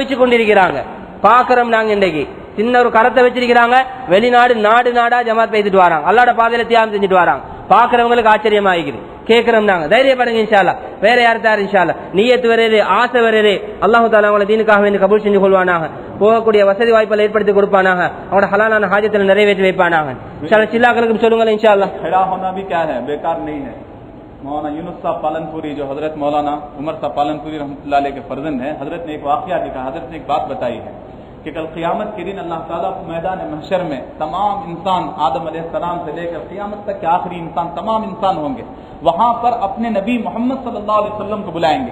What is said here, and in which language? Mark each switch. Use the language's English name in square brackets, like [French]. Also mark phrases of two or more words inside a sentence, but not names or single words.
[Tamil] அனுபவிச்சு கொண்டிருக்கிறாங்க, பாக்குறோம். நாங்க இன்றைக்கு சின்ன ஒரு கரத்தை வச்சிருக்கிறாங்க, வெளிநாடு நாடு நாடா ஜமாத் பேசிட்டு வராங்க, அல்லாஹ்வுடைய பாதையில தியாகம் செஞ்சுட்டு வராங்க. பாக்குறவங்களுக்கு ஆச்சரியமா இருக்குது. கேட்கிறோம் நாங்க, தைரியப்படுங்க [Arabic] إن شاء الله. [Tamil] வேற யார் தார் [Arabic] إن شاء الله. [Tamil] நியத்து வருது, ஆசை வருது, [Arabic] الله تعالى [Tamil] அவங்களை தீனுக்காக வேண்டி கபூல் செஞ்சு கொள்வானாக. போகக்கூடிய வசதி வாய்ப்புகளை ஏற்படுத்தி கொடுப்பானாக. அவங்களோட ஹலாலான ஹாஜத்தில் நிறைவேற்றி வைப்பானாக. [Arabic] إن شاء الله [Tamil] சில்லாக்களுக்கு சொல்லுங்க [Arabic] إن شاء الله. [Hindi] खड़ा होना भी क्या है, बेकार नहीं है। मौलाना यूनुस साहब पालनपुरी जो हजरत मौलाना उमर साहब पालनपुरी [Arabic] رحمة الله عليه [Hindi] के फर्जंद हैं, हजरत ने एक वाकया लिखा, हजरत ने एक बात बताई है कि कल क़यामत के दिन [Arabic] الله تعالى [Hindi] मैदान महशर में तमाम इंसान आदम अलैहिस्सलाम से लेकर क़यामत तक के आखिरी इंसान तमाम इंसान होंगे, वहां पर अपने नबी मोहम्मद [Arabic] صلى الله عليه وسلم [Hindi] को बुलाएंगे।